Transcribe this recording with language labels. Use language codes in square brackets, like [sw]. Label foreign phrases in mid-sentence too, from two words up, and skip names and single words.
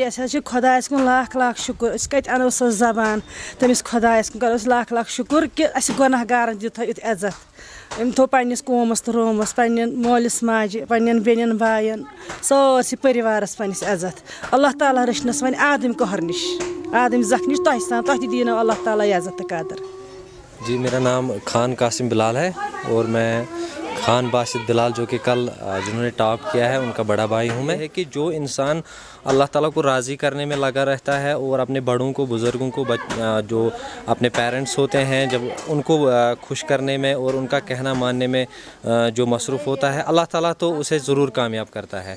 [ks] أسۍ حظ چھِ خۄدایَس کُن لاکھ شُکُر, أسۍ کَتہِ اَنو سۄ زبان, تٔمِس خۄدایَس کُن کَرو أسۍ لاکھ شُکُر کہِ اَسہِ گۄناہ گارَن دیُت یُتھ عزت. أمۍ تھوٚو پنٛنِس قومَس تہٕ رومَس, پنٛنٮ۪ن مٲلِس ماجہِ, پنٛنٮ۪ن بیٚنٮ۪ن بایَن, سٲرسٕے پٔرِوارَس پنٛنِس عزت. اللہ تعالیٰ رٔچھنَس وۄنۍ آدم قہر نِش, آدم زخ نِش تۄہہِ سان, تۄہہِ تہِ دیٖنو اللہ تعالیٰ عزت تہٕ قدر. [ur] جی میرا نام خان قاسم بلال ہے, اور میں خان باسط بلال جو کہ کل جنہوں نے ٹاپ کیا ہے ان کا بڑا بھائی ہوں. میں ہے کہ جو انسان اللہ تعالیٰ کو راضی کرنے میں لگا رہتا ہے, اور اپنے بڑوں کو, بزرگوں کو, جو اپنے پیرنٹس ہوتے ہیں, جب ان کو خوش کرنے میں اور ان کا کہنا ماننے میں جو مصروف ہوتا ہے, اللہ تعالیٰ تو اسے ضرور کامیاب کرتا ہے.